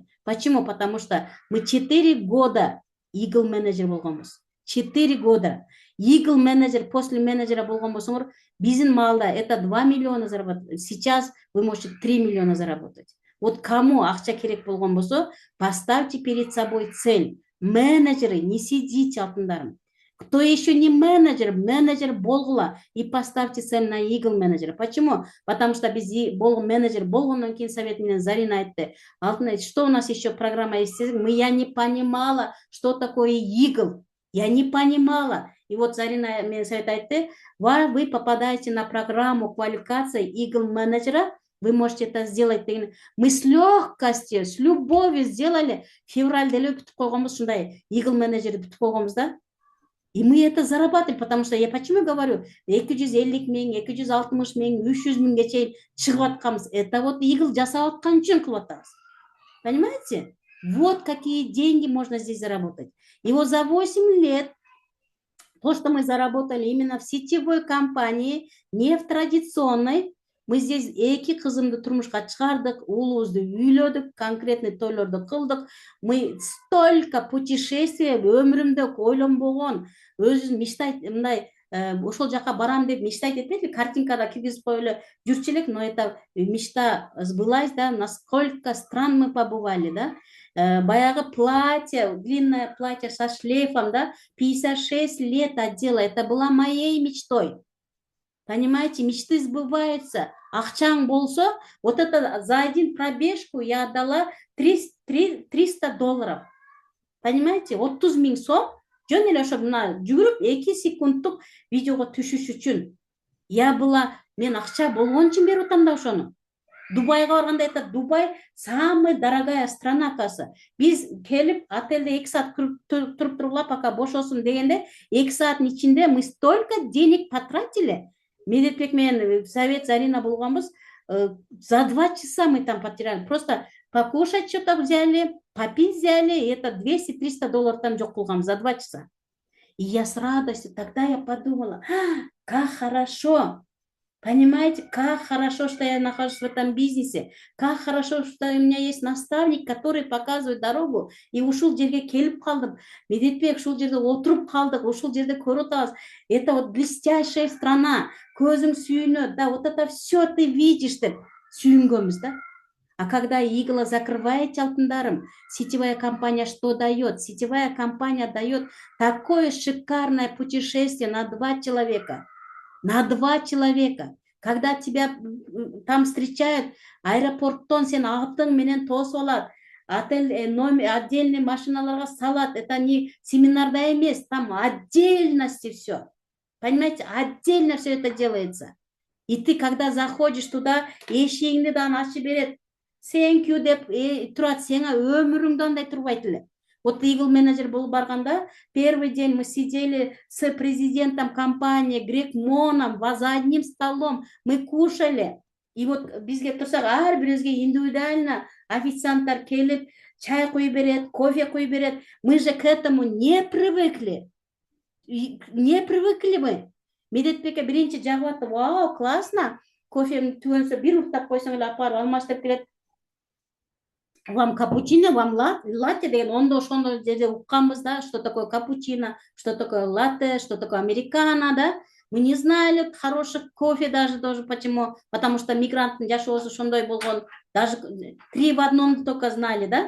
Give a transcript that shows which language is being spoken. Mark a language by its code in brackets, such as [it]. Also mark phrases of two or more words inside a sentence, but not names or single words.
[ru] Почему? Потому что мы 4 года Eagle [ky] менеджер болгонбуз. [ru] 4 года. Eagle менеджер после менеджера [ky] болгон болсоңор, биздин маалда [ru] это 2 миллиона заработать. Сейчас вы можете 3 миллиона заработать. Вот кому [ky] акча керек болгон болсо, [ru] поставьте перед собой цель. Менеджеры, не сидите алтындарым. Кто еще не менеджер, [ky] менеджер болгула [ru] и поставьте цель на Eagle менеджера. Почему? Потому что без [ky] менеджер болгондон кийин совет менен Зарина айтты. Алтын айтты, [ru] что у нас еще программа есть? Я не понимала, что такое Eagle. Я не понимала. И вот Зарина мне совет айтты, вы попадаете на программу квалификации Eagle менеджера, вы можете это сделать. Мы с легкостью, с любовью сделали. [ky] Февраль деле бүтүп койгонбуз, ушундай Eagle менеджерди бүтүп койгонбуз да. [ru] И мы это зарабатывали, потому что я почему говорю, 250 миң, 260 миң, [ky] 300 миңге чейин чыгып атканбыз. [ru] Это вот [ky] Eagle жасап аткан үчүн кылып атабыз. [ru] Понимаете? Вот какие деньги можно здесь заработать. И вот за 8 лет то, что мы заработали именно в сетевой компании, не в традиционной, мы здесь [ky] эки кызымды турмушка чыгардык, уулубузду үйлөдүк, конкретный тойлорду кылдык. [ru] Мы столько путешествий [ky] өмүрүмдө ойлонбогон, өзүм мечтайт, мындай ошол жака барам деп мечтайт этпейли, картинкада киргизип коюп эле жүрчү элек, [ru] но это мечта сбылась, да, насколько стран мы побывали, да. Баягы платье, длинное платье со шлейфом, да, 56 лет отдела, это была моей мечтой. Понимаете, мечты сбываются. [ky] Акчаң болсо, [ru] вот это за один пробежку я отдала $300. [ky] Понимаете, 30 миң сом, жөн эле ошо мына жүгүрүп 2 секундтук видеого түшүш үчүн. Мен акча болгон үчүн берип атам да ошону. Дубайга барганда, [ru] это Дубай самая дорогая страна, [ky] касы. Биз келип отельде 2 саат туруп тургула, пока бошосун дегенде, 2 сааттын ичинде [ru] мы столько денег потратили. [ky] Медетбек менен совет Зарина болгонбуз, [ru] за 2 часа мы там потеряли. Просто покушать что-то взяли, попить взяли, и это $200-300 там [ky] жок кылгам [ru] за 2 часа. И я с радостью, тогда я подумала, как хорошо. Понимаете, как хорошо, что я нахожусь в этом бизнесе, как хорошо, что у меня есть наставник, который показывает дорогу, [ky] и ушул жерге келип калдым. Медетбек, ушул жерде отуруп калдык, ушул жерде көрүп атабыз. [ru] Это вот блестящая страна, [ky] көзүң сүйүнөт, да, [ru] вот это все ты видишь [ky] деп сүйүнгөнбүз, да. [ru] А когда Eagle закрываете, алтындарым, сетевая компания что дает? Сетевая компания дает такое шикарное путешествие на 2 человека. На 2 человека. Когда тебя там встречают, [ky] аэропорттон сен атың менен тосуп алат, отель номер отдельный машиналарга салат. [ru] Это не [ky] семинарда эмес, [ru] там отдельности все. Понимаете, отдельно все это делается. И ты, когда заходишь туда, [ky] эшегиңди дан ачып берет. [en] Thank you [ky] деп турат, сеңа өмүрүңдө андай турбайт эле. Вот Eagle менеджер болуп барганда, [ru] первый день мы сидели с президентом компании Грег Моном за одним столом, мы кушали. И вот бизге турсак, ар бирибизге индивидуально официанттар келип, чай куюп берет, кофе куюп берет. Мы же к этому не привыкли. Не привыкли мы. [ky] Медетбекке биринчи жагып атты, вау, классно. Кофемди түгөнсө бир уктап койсоң эле апарып алмаштырып келет. [ru] Вам капучино, вам латте [ky] деген ондо ошондо жерде укканбыз да, [ru] что такое капучино, что такое латте, что такое американо, да. Мы не знали хороших кофе даже тоже. Почему? Потому что [ky] мигранттын жашоосу ошондой болгон. [ru] Даже 3 в одном только знали, да.